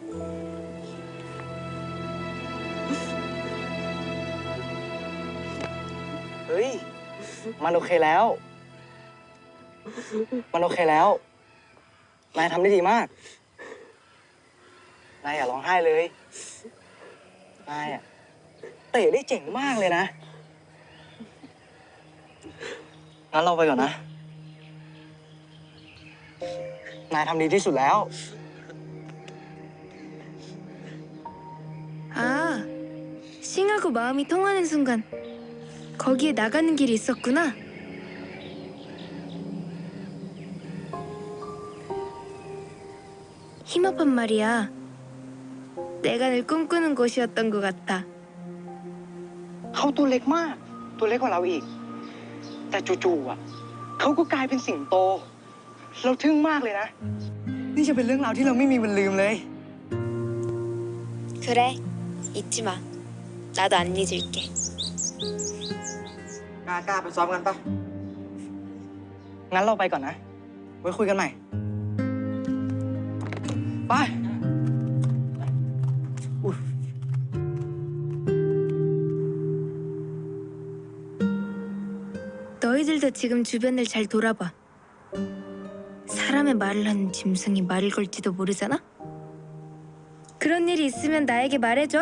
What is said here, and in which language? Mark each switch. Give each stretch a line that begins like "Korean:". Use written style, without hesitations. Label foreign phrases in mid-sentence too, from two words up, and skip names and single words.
Thai: เฮ้ย มันโอเคแล้ว มันโอเคแล้ว นายทำได้ดีมาก นายอย่าร้องไห้เลย นายอะเตะได้เจ๋งมากเลยนะ งั้นเราไปก่อนนะ นายทำดีที่สุดแล้ว
Korean: 아, 싱하고 마음이 통하는 순간 거기에 나가는 길이 있었구나. 힘업한 말이야. 내가 늘 꿈꾸는 곳이었던 것 같아.
Thai: เขาตัวเล็กมาก ตัวเล็กกว่าเราอีก แต่จู่ๆอ่ะ เขาก็กลายเป็นสิงโต เราทึ่งมากเลยนะ นี่จะเป็นเรื่องราวที่เราไม่มีวันลืมเลย
Korean: 그래, 잊지 마. 나도 안 잊을게.
Thai: กล้าไปซ้อมกันปะงั้นเราไปก่อนนะ ไว้คุยกันใหม่ ไป
Korean: 너희들도 지금 주변을 잘 돌아봐. 사람의 말을 하는 짐승이 말을 걸지도 모르잖아? 그런 일이 있으면 나에게 말해줘.